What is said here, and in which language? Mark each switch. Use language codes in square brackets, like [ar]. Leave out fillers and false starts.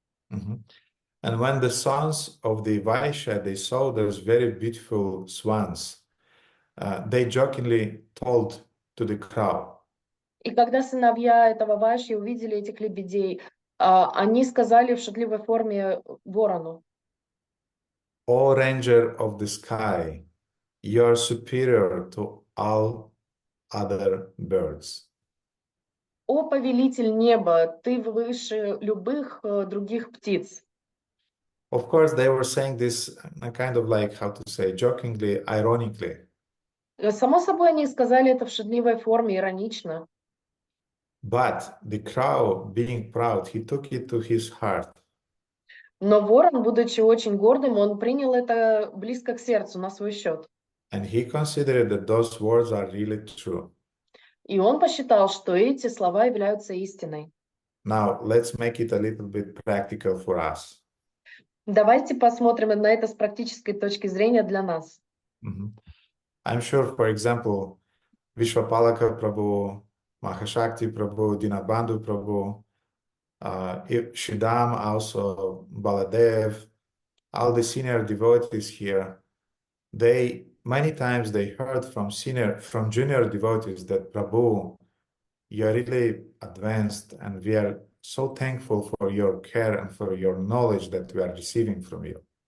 [en] And when the sons of the Vaishya, they saw those very beautiful swans, they jokingly told to the crow. [ru] И когда сыновья этого Вайши увидели этих лебедей, они сказали в шутливой форме ворону: [en] "O ranger of the sky, you are superior to all other birds. [ru] О, повелитель неба, ты выше любых других птиц. [en] Of course, they were saying this kind of like, how to say, jokingly, ironically. [ru] Само собой, они сказали это в шутливой форме, иронично. [en] But the crow, being proud, he took it to his heart. [ru] Но ворон, будучи очень гордым, он принял это близко к сердцу, на свой счет. [en] And he considered that those words are really true. [ru] И он посчитал, что эти слова являются истиной. [en] Now, let's make it a little bit practical for us. [ru] Давайте посмотрим на это с практической точки зрения для нас. [en] I'm sure, for example, Vishwapalaka Prabhu, Mahashakti Prabhu, Dinabandhu Prabhu, Shridam, also Baladev, all the senior devotees here, they many times they heard from junior devotees that Prabhu, you're really advanced and we are so thankful for your care and for your knowledge that we are receiving from you.